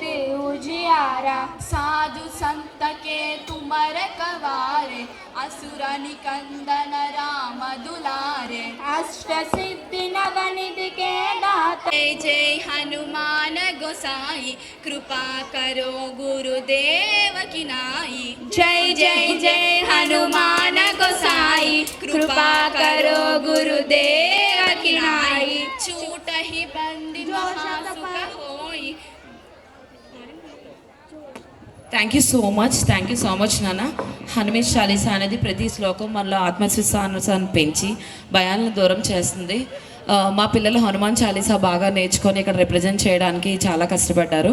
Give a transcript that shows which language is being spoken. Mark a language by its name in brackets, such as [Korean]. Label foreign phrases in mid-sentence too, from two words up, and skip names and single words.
[Awadhi] उजियारा साधु संत के तुम रखवारे असुर निकंदन राम दुलारे अष्ट सिद्धि नवनिधि के दाता जय जय हनुमान गोसाई कृपा करो गुरुदेव की नाई जय जय जय हनुमान गोसाई कृपा करो गुरुदेव की नाई छूट ही बंदी महासुख होई [English] Thank you so much [Telugu] నాన్న. హనుమేష్ చాలీసా అనేది ప్రతి శ్లోకం మనలో ఆత్మవిశ్వాసాన్ని పెంచి భయాలను దూరం చేస్తుంది. మా పిల్లలు హనుమాన్ చాలీసా బాగా నేర్చుకొని ఇక్కడ రిప్రజెంట్ చేయడానికి చాలా కష్టపడ్డారు.